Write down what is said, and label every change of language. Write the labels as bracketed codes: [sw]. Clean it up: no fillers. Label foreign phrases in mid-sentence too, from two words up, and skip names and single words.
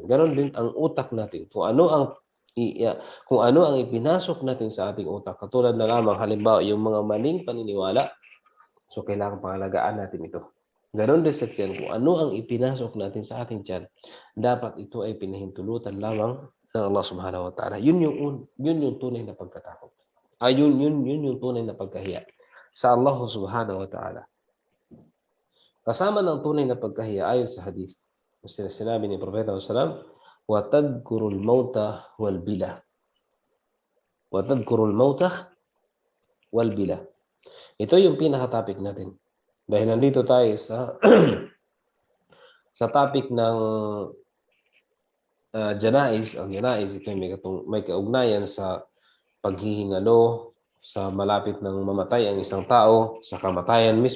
[tl] Ganon din ang utak natin. Kung ano ang ipinasok natin sa ating utak. Katulad na lamang halimbawa yung mga maling paniniwala. So kailangan pangalagaan natin ito. Ganon din sa tiyan. Kung ano ang ipinasok natin sa ating tiyan, dapat ito ay pinahintulutan lamang ng Allah [ar] سبحانه وتعالى. [tl] Yun yung tunay na pagkatakot. Yun yung tunay na pagkahiya sa Allah [ar] سبحانه وتعالى. [tl] Kasama ng tunay na pagkahiya ayon sa hadith. Sinabi ni Propeta [ar] صلى الله وتذكر الموت والبلى. وتذكر الموت والبلى. [tl] Ito yung pinaka-topic natin. Dahil nandito tayo sa sa topic ng janaiz. Ang janaiz, ito may kaugnayan sa paghihingalo, sa malapit ng mamatay ang isang tao, sa kamatayan mismo.